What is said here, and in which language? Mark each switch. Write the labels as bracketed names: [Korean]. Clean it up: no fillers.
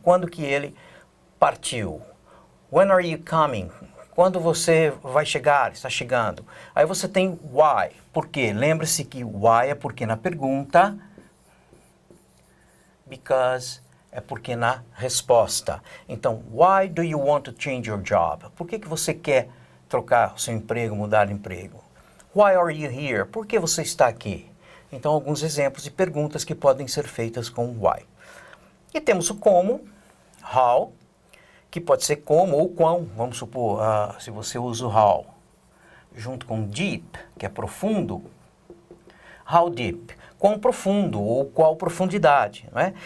[Portuguese] Quando que ele partiu? [English] When are you coming? [Portuguese] Quando você vai chegar, está chegando? Aí você tem why. Por quê? Lembre-se que why é porque na pergunta, because é porque na resposta. [English] Então, why do you want to change your job? [Portuguese] Por que você quer trocar o seu emprego, mudar de emprego? [English] Why are you here? [Portuguese] Por que você está aqui? Então, alguns exemplos de perguntas que podem ser feitas com why. E temos o como, how, que pode ser como ou quão. Vamos supor, se você usa o how, junto com deep, que é profundo, [English] how deep, [Portuguese] quão profundo ou qual profundidade, não é?